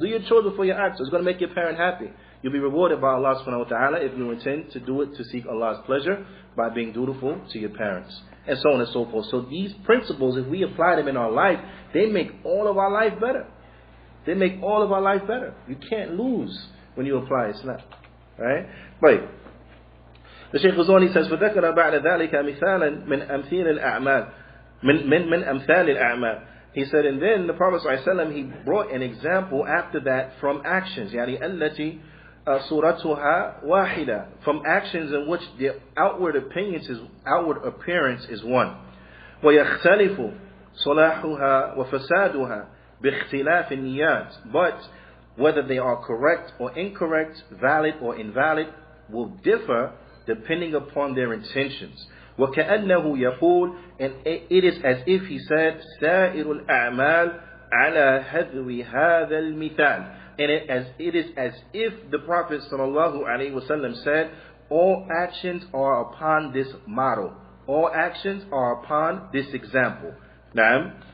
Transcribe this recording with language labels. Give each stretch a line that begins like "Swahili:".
English: Do your chores before you ask to. It's going to make your parent happy. You'll be rewarded by Allah subhanahu wa ta'ala if you intend to do it to seek Allah's pleasure by being dutiful to your parents. And so on and so forth. So these principles, if we apply them in our life, they make all of our life better. They make all of our life better. You can't lose when you apply Islam. Right? Right. The Shaykh Ghazali says,
Arabic: فَذَكَرَ بَعْدَ ذَلِكَ مِثَالًا مِنْ أَمْثِيلِ الْأَعْمَالِ مِنْ أَمْثَالِ الْأَعْمَالِ.
English: He said, and then the Prophet ﷺ, he brought an example after that from actions.
Arabic: يعني التي صورتها واحدة,
English: from actions in which the outward appearance is one.
Arabic: ويختلف صلاحها وفسادها باختلاف النيات.
English: But whether they are correct or incorrect, valid or invalid, will differ depending upon their intentions.
Arabic: وكأنه يقول,
English: and it is as if he said,
Arabic: سائر الأعمال على هذو هذا المثال.
English: And it is as if the Prophet ﷺ said, all actions are upon this model. All actions are upon this example. Naam.